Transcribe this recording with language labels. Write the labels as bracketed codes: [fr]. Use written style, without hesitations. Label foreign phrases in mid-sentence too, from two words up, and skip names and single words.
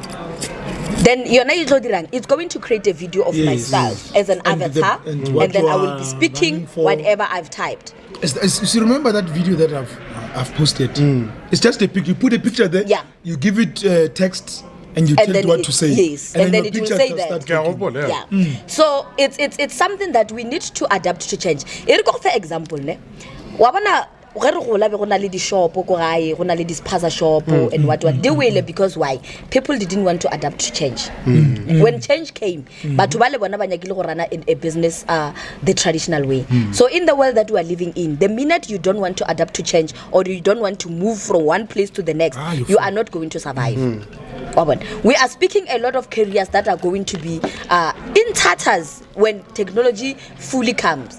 [en] Then it's going to create a video of myself as an avatar, and then I will be speaking whatever I've typed. You remember that video that I've posted? It's just a picture. You put a picture there. Yeah. You give it text, and you tell it what to say. Yes, and then it will say that. Yeah. So it's something that we need to adapt to change. For example, [nso] ne, wabana go re gola be go na le di shop go gae go na le di spaza shop [en] and what they will, because why people didn't want to adapt to change. When change came, [nso] batho ba le bona ba nyakile go rana [en] in a business the traditional way. So in the world that we are living in, the minute you don't want to adapt to change, or you don't want to move from one place to the next, you are not going to survive. We are speaking a lot of careers that are going to be in tatters when technology fully comes.